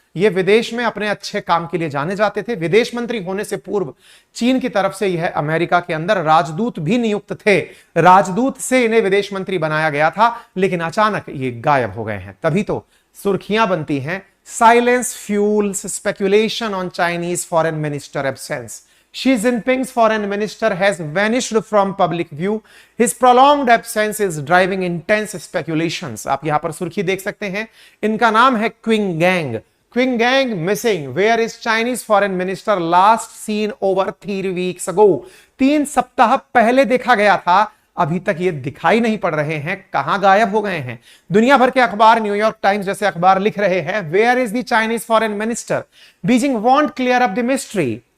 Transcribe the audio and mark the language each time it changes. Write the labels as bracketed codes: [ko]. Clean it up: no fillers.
[hi] ये विदेश में अपने अच्छे काम के लिए जाने जाते थे। विदेश मंत्री होने से पूर्व चीन की तरफ से यह अमेरिका के अंदर राजदूत भी नियुक्त थे। राजदूत से इन्हें विदेश मंत्री बनाया गया था, लेकिन अचानक ये गायब हो गए हैं। तभी तो सुर्खियां बनती हैं, [en] Silence fuels speculation on Chinese foreign minister absence. Xi Jinping's foreign minister has vanished from public view. His prolonged absence is driving intense speculations. [hi] आप यहां पर सुर्खी देख सकते हैं, इनका नाम है Qing gang. [en] Qin Gang missing, where is Chinese foreign minister, last seen over 3 weeks ago। [hi] 3 सप्ताह पहले देखा गया था, अभी तक ये दिखाई नहीं पड़ रहे हैं, कहां गायब हो गए हैं। दुनिया भर के अखबार, न्यूयॉर्क टाइम्स जैसे अखबार लिख रहे हैं, [en] Where is the Chinese foreign minister, Beijing want clear up the mystery.